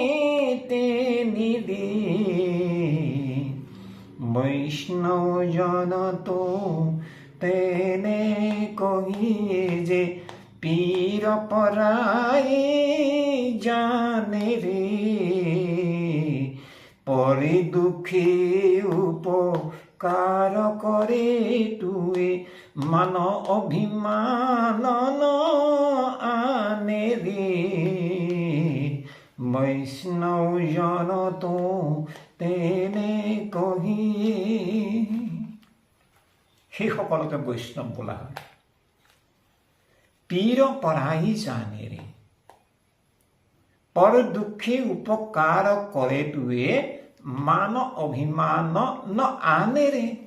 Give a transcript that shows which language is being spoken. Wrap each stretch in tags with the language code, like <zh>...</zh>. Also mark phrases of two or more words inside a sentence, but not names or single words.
<gu>নিধি વૈષ્ણવ જન તો તેને કહીએ જે પીડ પરાઈ જાણે રે પરે દુઃખે ઉપકાર કરે તોયે માન અભિમાન આણે રે વૈષ્ણવ જન તો તેને કહીએ</gu> <as>সেইসকলকে বৈষ্ণৱ বোলা হয়</as> <gu>પીડ પરાઈ જાણે રે પર દુઃખે ઉપકાર કરે તોયે માન અભિમાન ન આણે રે</gu>